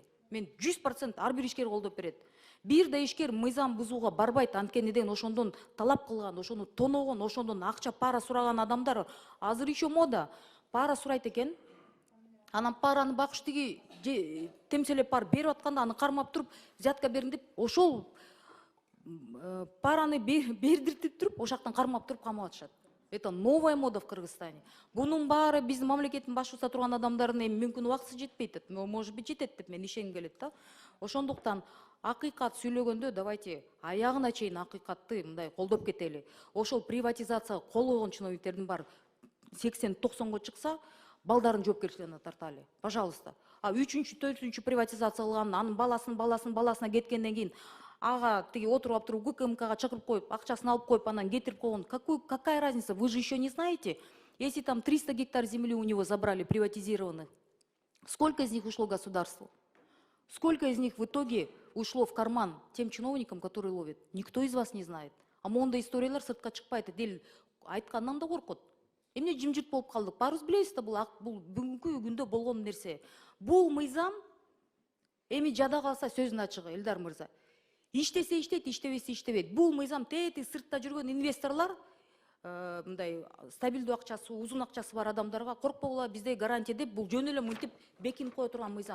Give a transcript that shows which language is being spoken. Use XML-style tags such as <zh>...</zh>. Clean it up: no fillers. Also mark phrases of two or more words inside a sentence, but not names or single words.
<ky>Мен 100% ар бир ишкер колдоп берет. Бир да ишкер мыйзам бузууга барбайт, анткени деген ошондон талап кылган, ошону тоногон, ошондон акча пара сураган адамдар азыр</ky> <ru>еще мода.</ru> <ky>Пара сурайт экен. Анан параны бакуш тиги темселеп бар берип атканда аны кармап туруп, взятка берин деп, ошол параны бердиртип туруп, ошактан кармап туруп камап атышат.</ky> <ru>Это новая мода в Кыргызстане.</ru> <ky>Бунун баары биздин мамлекеттин башчысы турган адамдардын эми мүмкүн убактысы жетпейт.</ky> <ru>Может быть,</ru> <ky>жетет деп мен ишенгим келет да. Ошондуктан акыйкат сүйлөгөндө давайте аягына чейин акыйкатты мындай колдоп кетели. Ошол приватизация кол койгон чиновниктердин баары 80-90го чыкса, балдарын жоопкерчилигине тарталы.</ky> <ru>Пожалуйста.</ru> <ky>А 3-чү, 4-чү приватизация кылган, анын баласына кеткенден кийин ага тиги отуруп туруп ГКМКга чакырып коюп, акчасын алып коюп, анан кетирип койгон.</ky> <ru>Какая разница? Вы же еще не знаете, если там 300 гектар земли у него забрали, приватизированных, сколько из них ушло государству? Сколько из них в итоге ушло в карман тем чиновникам, которые ловят? Никто из вас не знает.</ru> <ky>А монда историялар сыртка чыкпайт, эл айткандан да коркот. Эмне жымжырт болуп калдык? Баарыбыз билебиз да, бул бүгүнкү күндө болгон нерсе. Бул мыйзам эми жада калса сөздүн ачыгы, Элдар мырза. Иштесе иштейт, иштебесе иштебейт. Бул мыйзам тети сыртта жүргөн инвесторлар, мындай стабилдүү акчасы, узун акчасы бар адамдарга коркпогула, бизде гарантия деп, бул жөн эле мынтип бекинип кое турган мыйзам.</ky>